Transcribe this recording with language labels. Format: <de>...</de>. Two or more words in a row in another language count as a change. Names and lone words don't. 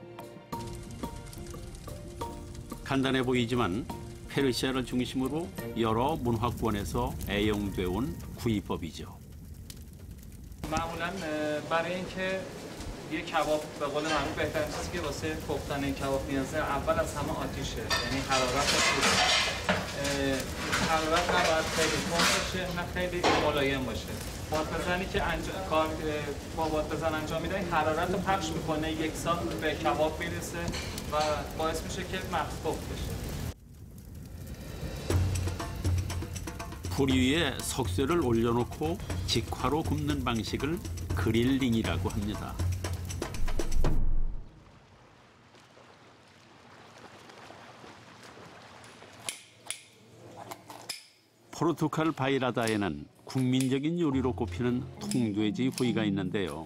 <ko>간단해 보이지만 페르시아를 중심으로 여러 문화권에서 애용돼 온 구이법이죠.</ko> <fa>معمولا برای اینکه یه کباب به قول معروف بهترین چیزی که واسه پختن کباب نیازه اول از همه آتیشه، یعنی حرارت نباید خیلی تند باشه نه خیلی ملایم باشه. بادبزنی که با بادبزن انجام میده این حرارت رو پخش میکنه، یکسان به کباب میرسه و باعث میشه که مغز پخت بشه.</fa> <ko>불 위에 석쇠를 올려놓고 직화로 굽는 방식을 그릴링이라고 합니다. 포르투갈 바이라다에는 국민적인 요리로 꼽히는 통돼지 구이가 있는데요.</ko>